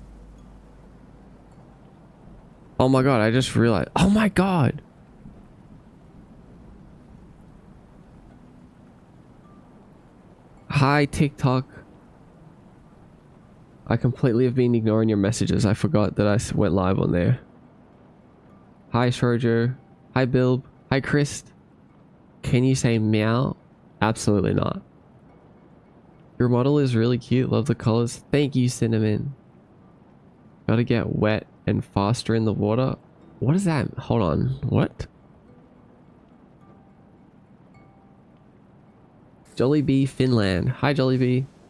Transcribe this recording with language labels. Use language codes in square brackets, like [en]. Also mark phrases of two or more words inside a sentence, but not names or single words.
[en] Oh my god, I just realized. Oh my god. Hi, TikTok. I completely have been ignoring your messages. I forgot that I went live on there. Hi, Shrojo. Hi, Bilb. Hi, Chris. Can you say meow? Absolutely not. Your model is really cute. Love the colors. Thank you, Cinnamon. Gotta get wet and faster in the water. What is that? Hold on. What? Jollibee Finland. Hi, Jollibee.